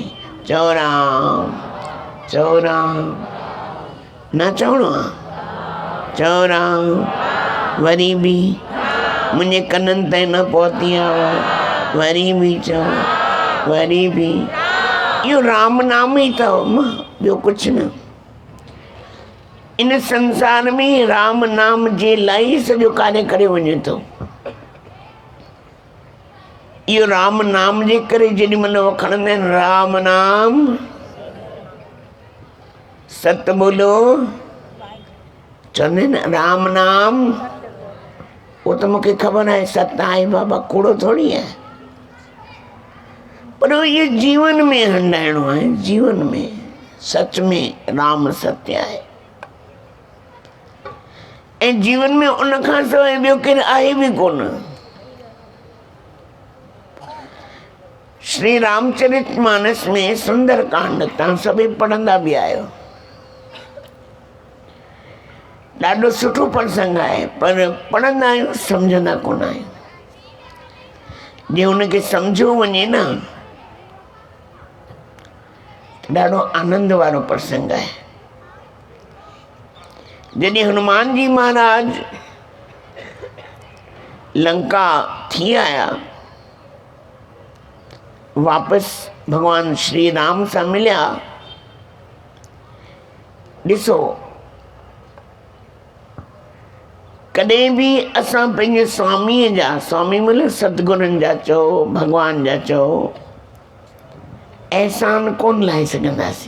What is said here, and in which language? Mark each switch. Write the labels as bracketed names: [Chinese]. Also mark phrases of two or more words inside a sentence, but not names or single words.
[Sindhi] चओ राम, चओ राम, न चवणो आहे? चओ राम, वरी बि मुंहिंजे कननि ताईं न पहुती आहे, वरी बि चओ, वरी बि। इहो राम नाम ई अथव, ॿियो कुझु न। इन संसार में राम नाम जे लाइ सॼो कार्य करे वञे थो। इहो राम नाम जे करे जेॾी महिल उहो खणंदा आहिनि, [Hindi] राम नाम सत बोलो, [Sindhi] चवंदा आहिनि राम नाम। उहो त मूंखे ख़बर आहे सत आहे बाबा, कूड़ो थोरी आहे, पर इहो जीवन में हंडाइणो आहे। जीवन में सच में राम सत्य आहे, ऐं जीवन में उन खां सवाइ ॿियो केरु आहे बि कोन। श्री रामचरितमानस में सुंदर कांड तव्हां सभई पढ़ंदा बि आहियो। ॾाढो सुठो प्रसंग आहे, पर पढ़ंदा आहियूं सम्झंदा कोन आहियूं। जे हुनखे सम्झो वञे न, ॾाढो आनंद वारो प्रसंग आहे। जॾहिं हनुमान जी महाराज लंका थी आया, वापसि भगवान श्री राम सां मिलिया। ॾिसो, कॾहिं बि असां पंहिंजे स्वामीअ जा, स्वामी मतिलबु सतगुरनि जा चओ, भगवान जा चओ, एहसान कोन लाहे सघंदासीं।